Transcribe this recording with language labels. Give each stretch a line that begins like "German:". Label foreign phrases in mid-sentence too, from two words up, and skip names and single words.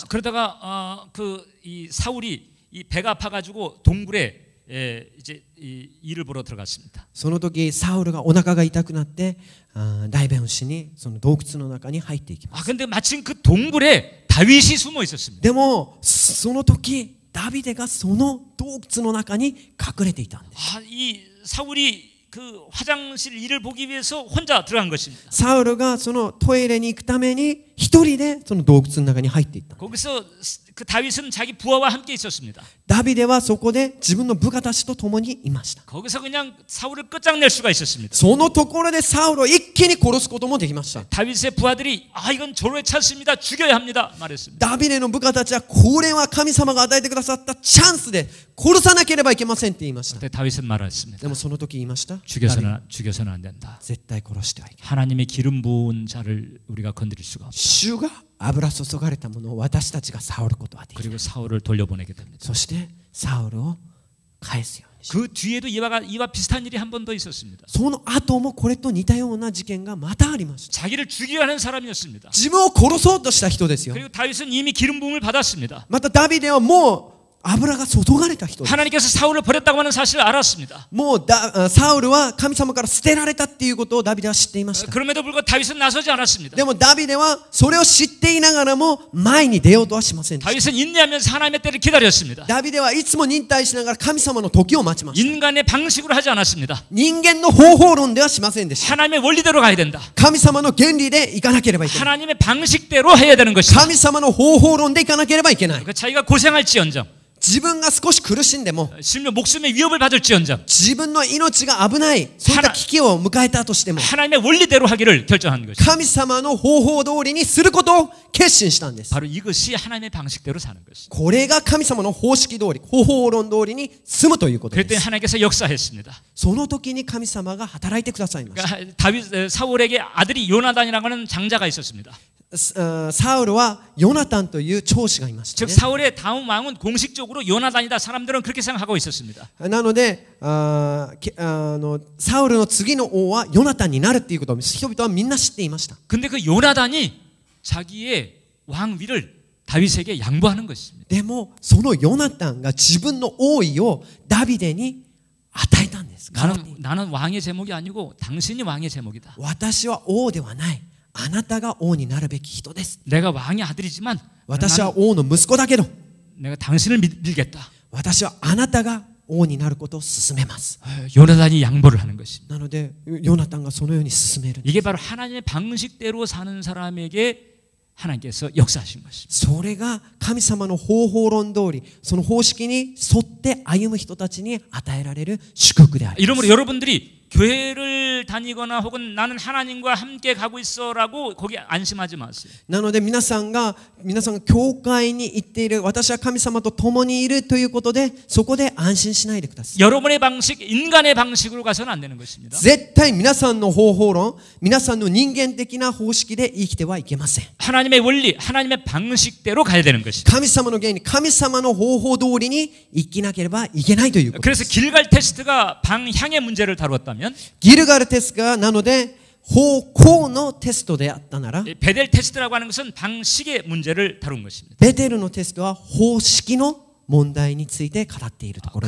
Korean: 그러다가 이 사울이 이 배가 아파가지고 동굴에 이제 일을 보러 들어갔습니다.
Japanese: その時サウルがお腹が痛くなって大便をしにその洞窟の中に入っていきます。
Korean: 근데 마침 그 동굴에 다윗이 숨어 있었습니다.
Japanese: でもその時ダビデがその洞窟の中に隠れていたんです。
Korean: 이 사울이 그 화장실 일을 보기 위해서 혼자 들어간 것입니다.
Japanese: サウルがそのトイレに行くために一人でその洞窟の中に入っていった。
Korean: 거기서 그 다윗은 자기 부하와 함께 있었습니다.
Japanese: ダビデはそこで自分の部下たちと共にいました。
Korean: 거기서 그냥 사울을 끝장낼 수가 있었습니다.
Japanese: そのところでサウルを一気に殺すこともできました。
Korean: 다윗의 부하들이 이건 절호의 찬스입니다. 죽여야 합니다. 말했습니다.
Japanese: ダビデの部下たちはこれは神様が与えてくださったチャンスで殺さなければいけませんって言いました。
Korean: 그때 다윗은 말했습니다.
Japanese: でもその時言いました。
Korean: 죽여서는 안 된다.
Japanese: 絶対殺してはいけない。
Korean: 하나님의 기름 부은 자를 우리가 건드릴 수가 없다.
Japanese: 主が油注がれたものを私たちが触ることはできない。
Korean: 그리고 사울을 돌려보내게 됩니다.
Japanese: そしてサウルを返すようにし
Korean: 그 뒤에도 이와 비슷한 일이 한 번 더 있었습니다.
Japanese: その後もこれと似たような事件がまたありました。
Korean: 자기를 죽이려 하는 사람이었습니다.
Japanese: 自分を殺そうとした人ですよ。
Korean: 그리고 다윗은 이미 기름 부음을 받았습니다.
Japanese: またダビデはもう油が注がれた人です。
Korean: 하나님께서 사울을 버렸다고 하는 사실을 알았습니다.
Japanese: もうサウルは神様から捨てられたっていうことをダビデは知っていました。
Korean: 그럼에도 불구하고 다윗은 나서지 않았습니다.
Japanese: でもダビデはそれを知っていながらも前に出ようとはしませんでした。
Korean: 다윗은 인내하면서 하나님의 때를 기다렸습니다.
Japanese: ダビデはいつも忍耐しながら神様の時を待ちました。
Korean: 인간의 방식으로 하지 않았습니다.
Japanese: 人間の方法論ではしませんでした。
Korean: 하나님의 원리대로 가야 된다.
Japanese: 神様の原理でいかなければいけない。
Korean: 하나님의 방식대로 해야 되는 것이다.
Japanese: 神様の方法論でいかなければいけない。
Korean: 자기가 고생할지언정
Japanese: 自分が少し苦しんでも
Korean: 심지어 목숨의 위협을 받을지언정
Japanese: 自分の命が危ないそういった危機を迎えたとしても
Korean: 하나님의 원리대로 하기를 결정한 것입니다.
Japanese: 神様の方法通りにすることを決心したんです。
Korean: 바로 이것이 하나님의 방식대로 사는 것입니다.
Japanese: これが神様の方式通り方法論通りに住むということで
Korean: 그랬더니
Japanese: す。
Korean: 하나님께서 역사했습니다.
Japanese: その時に神様が働いてくださいました。
Korean: 그러니까 다윗 사울에게 아들이 요나단이라고 하는 장자가 있었습니다.
Japanese: サウルはヨナタンという長子がいました
Korean: 즉
Japanese: ね。
Korean: 사울의 다음 왕은 공식적으로 요나단이다. 사람들은 그렇게 생각하고 있었습니다.
Japanese: なのでサウルの次の王はヨナタンになるっていうことを人々はみんな知っていました。
Korean: 근데 그 요나단이 자기의 왕위를 다윗에게 양보하는 것입니다.
Japanese: でもそのヨナタンが自分の王位をダビデに与えたんです。
Korean: 나는 왕의 제목이 아니고 당신이 왕의 제목이다.
Japanese: 私は王ではない。あなたが王になるべき人です。
Korean: 내가 왕의 아들이지만
Japanese: 私は王の息子だけど
Korean: 내가 당신을 밀겠다.
Japanese: 私はあなたが王になることを進めます。
Korean: 요나단이 양보를 하는 것입니다.
Japanese: なのでヨナタンがそのように進める。
Korean: 이게 바로 하나님의 방식대로 사는 사람에게 하나님께서 역사하신 것입니다.
Japanese: それが神様の方法論通りその方式に沿って歩む人たちに与えられる祝福であります。
Korean: 이러므로 여러분들이 교회를 다니거나 혹은 나는 하나님과 함께 가고 있어라고 거기 안심하지 마세요.
Japanese: なので皆さんが教会に行っている私は神様と共にいるということでそこで安心しないでください。
Korean: 여러분의 방식, 인간의 방식으로 가서는 안 되는 것입니다.
Japanese: 絶対皆さんの方法論皆さんの人間的な方式で生きてはいけません。
Korean: 하나님의 원리, 하나님의 방식대로 가야 되는 것입니다.
Japanese: 神様の原理神様の方法通りに生きなければいけないということで
Korean: 그래서
Japanese: す。
Korean: 길갈 테스트가 방향의 문제를 다루었다면
Japanese: ギルガルテストがなので方向のテストであったなら
Korean: 베델 테스트라고 하는 것은 방식의 문제를 다룬 것입니다.
Japanese: ベテルのテストは方式の問題について語っているところ